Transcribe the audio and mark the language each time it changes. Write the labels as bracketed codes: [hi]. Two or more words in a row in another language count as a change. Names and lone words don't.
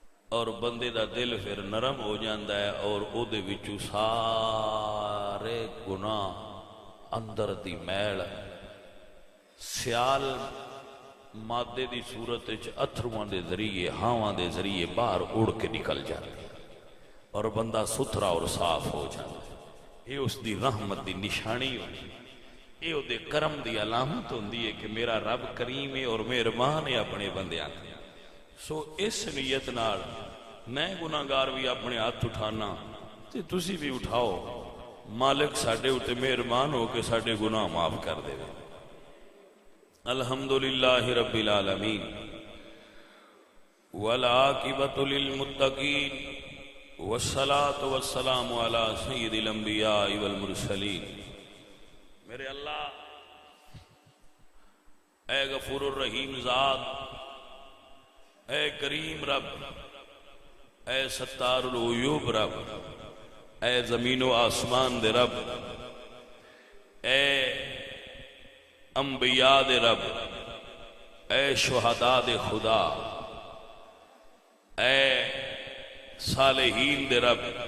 [pa] اور بندے دا دل پھر نرم ہو جاتا ہے اور او دے وچوں سارے گناہ اندر دی میل سیال مادے دی صورت وچ اتھرواں دے ذریعے ہاواں دے ذریعے باہر اڑ کے نکل جاتے اور بندہ ستھرا اور صاف ہو جاتا۔ یہ اس دی رحمت دی نشانی ہوتی، یہ او دے کرم دی علامت ہوندی ہے کہ میرا رب کریم ہے اور مہربان ہے اپنے بندیاں۔ سو اس نیت نال میں گناہگار بھی اپنے ہاتھ اٹھانا تے تسی بھی اٹھاؤ، مالک ساڈے اُتے مہربان ہو کے ساڈے گناہ معاف کر دے۔ [ar] الحمدللہ رب العالمین والعاقبۃ للمتقین والصلاة والسلام علی سید الانبیاء والمرسلین۔ [pa] میرے اللہ اے غفور الرحیم ذات، اے کریم رب، اے ستار العیوب رب، اے زمین و آسمان دے رب، اے انبیاء دے رب، اے شہداء دے خدا، اے صالحین دے رب،